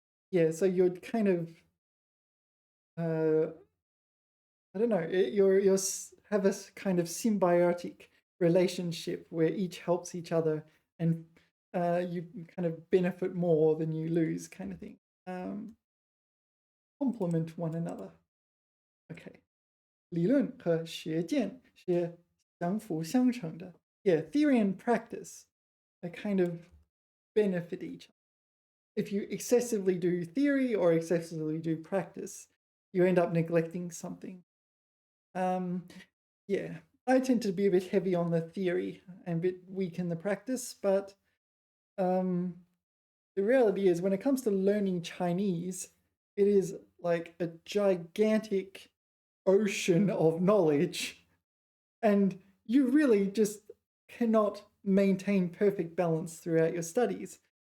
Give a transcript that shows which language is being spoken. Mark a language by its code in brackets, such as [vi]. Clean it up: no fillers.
[en] Yeah, so you're kind of, I don't know, you're have a kind of symbiotic relationship where each helps each other and you kind of benefit more than you lose, kind of thing. Complement one another. Okay. [zh] 理论和实践是相辅相成的. [en] Yeah, theory and practice are kind of benefit each other. If you excessively do theory or excessively do practice, you end up neglecting something. Yeah, I tend to be a bit heavy on the theory and a bit weak in the practice, but the reality is when it comes to learning Chinese, it is like a gigantic ocean of knowledge, and you really just cannot maintain perfect balance throughout your studies.